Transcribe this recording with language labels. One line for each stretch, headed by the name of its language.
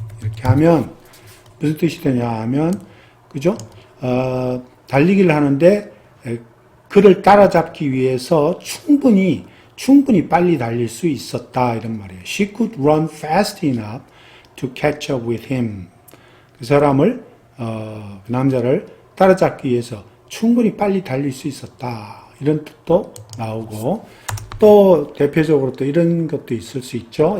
Korean: 이렇게 하면 무슨 뜻이 되냐 하면 그죠? 달리기를 하는데 그를 따라잡기 위해서 충분히 빨리 달릴 수 있었다 이런 말이에요.
English: She could run fast enough to catch up with him.
Korean: 그 사람을 그 남자를 따라잡기 위해서 충분히 빨리 달릴 수 있었다 이런 뜻도 나오고. 또 대표적으로 또 이런 것도 있을 수 있죠.